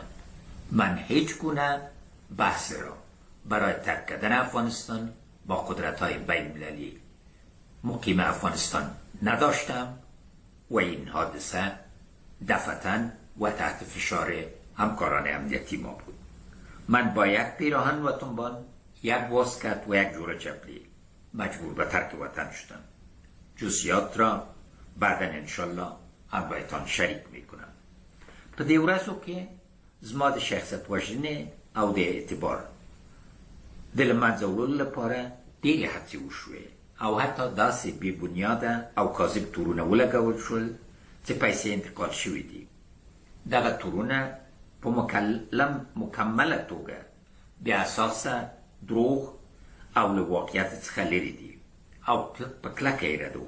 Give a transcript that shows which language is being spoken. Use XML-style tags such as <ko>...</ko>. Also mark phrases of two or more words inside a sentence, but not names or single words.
<fa>من هیچ گونه بحث را برای ترک کردن افغانستان با قدرت‌های بین‌المللی مقیم افغانستان نداشتم و این حادثه دفعتاً و تحت فشار همکاران امنیتی ما بود. من با یک پیراهن و تنبان، یک واسکت و یک جوره چپلی مجبور به ترک وطن شدم. جزئیات را بعدا انشالله هم بایتان شریک میکنم.</fa> <ps>په دې ورځو کې زما د شخصیت وژنې او د اعتبار د له منځه وړلو لپاره ډېرې هڅې وشوې او حتی داسې بې بنیاده او کاذب تورونه ولګول شول چې پیسې انتقال شوي دي. دغه تورونه په مکمله توګه بې اساسه دروغ او له واقعیت څخه لرې دي او په کلکه یې ردوم.</ps>